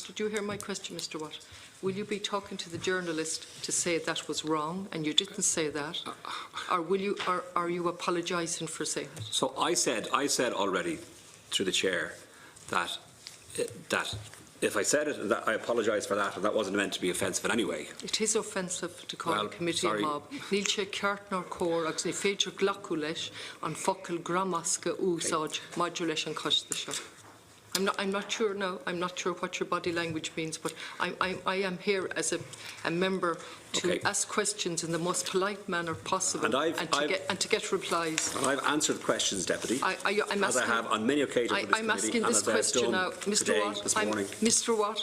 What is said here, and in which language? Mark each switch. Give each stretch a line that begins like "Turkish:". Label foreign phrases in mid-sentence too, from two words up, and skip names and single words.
English: Did you hear my question, Mr Watt? Will you be talking to the journalist to say that was wrong and you didn't say that, or will you? Or are you apologising for saying it? So I said already, through the chair, that if I said it, that I apologise for that, and that wasn't meant to be offensive in any way. It is offensive to call a committee a mob.
Irish: Níl sé ceart ná cór agus ní féidir glacu leis an focail gramasca úsáid maidiú leis an coiste seo.
English: I'm not sure now. I'm not sure what your body language means, but I am here as a member to ask questions in the most polite manner possible and to get replies. And I've answered questions, Deputy, as I have on many occasions. I'm asking this question now, Mr Watt.